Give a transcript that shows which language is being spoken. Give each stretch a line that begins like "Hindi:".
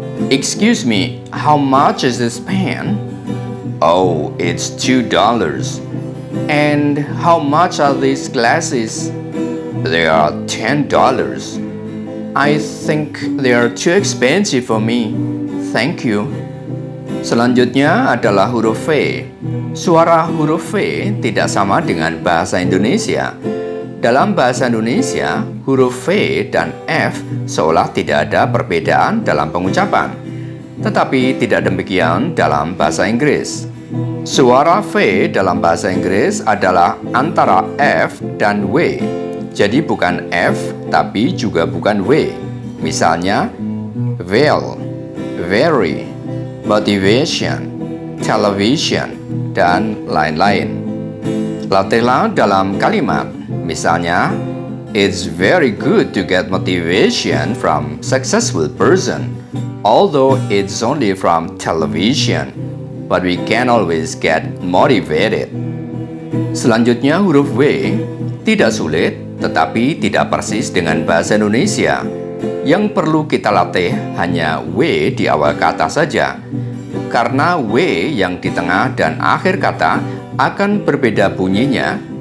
English: Excuse me, how much is this pen? Oh, it's $2. And how much are these glasses? They are $10. I think they are too expensive for me. Thank you.
Indonesian: Selanjutnya adalah huruf V. Suara huruf V tidak sama dengan bahasa Indonesia. Dalam bahasa Indonesia, huruf V dan F seolah tidak ada perbedaan dalam pengucapan. Tetapi tidak demikian dalam bahasa Inggris. Suara V dalam bahasa Inggris adalah antara F dan W. Jadi bukan F, tapi juga bukan W. Misalnya, well, very, motivation, television, dan lain-lain. Latihlah dalam kalimat.
English: Misalnya, it's very good to get motivation from successful person, although it's only from television, but we can always get motivated.
Indonesian: Selanjutnya huruf W tidak sulit, tetapi tidak persis dengan bahasa Indonesia. Yang perlu kita latih hanya W di awal kata saja, karena W yang di tengah dan akhir kata akan berbeda bunyinya.